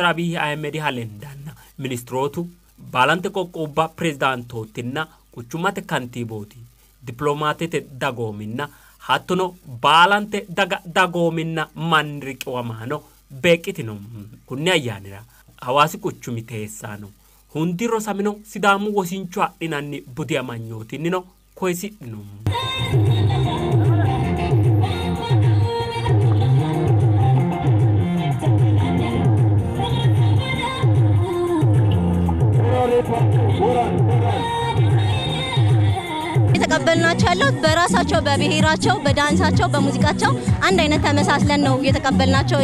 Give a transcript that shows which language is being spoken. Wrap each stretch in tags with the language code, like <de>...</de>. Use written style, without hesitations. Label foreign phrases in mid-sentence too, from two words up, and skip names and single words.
<sid>Abiy Ahmed halendanna ministrotu balante qoqqobba presidentotinna kuchumate kantiboti diplomatete dagominna hattono balante dagominna manriqwamano beqitino kunni ayyanira hawasi kuchumi teessano hundi rosamino sidamu wosincho adinanni budi amanyoti nino koisidino</sid> <am>የተቀበልናቸው ያለው በራሳቸው በብሔራቸው በዳንሳቸው በሙዚቃቸው አንድ አይነት ተመሳስለን ነው የተቀበልናቸው።</am>